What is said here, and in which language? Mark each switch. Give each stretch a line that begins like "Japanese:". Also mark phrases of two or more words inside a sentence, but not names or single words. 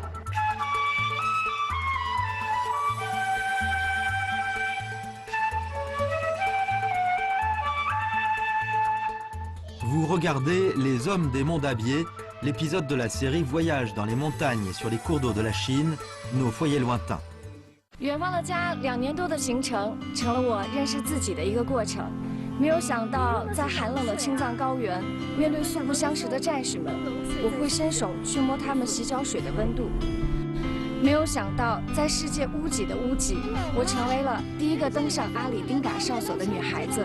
French: Vous regardez Les Hommes des Monts d'Abier, l'épisode de la série Voyage dans les montagnes et sur les cours d'eau de la Chine, nos foyers lointains.
Chinese: 远方的家2年多的行程，成了我认识自己的一个过程。没有想到，在寒冷的青藏高原，面对素不相识的战士们，我会伸手去摸他们洗脚水的温度。没有想到，在世界屋脊的屋脊，我成为了第一个登上阿里丁嘎哨所的女孩子。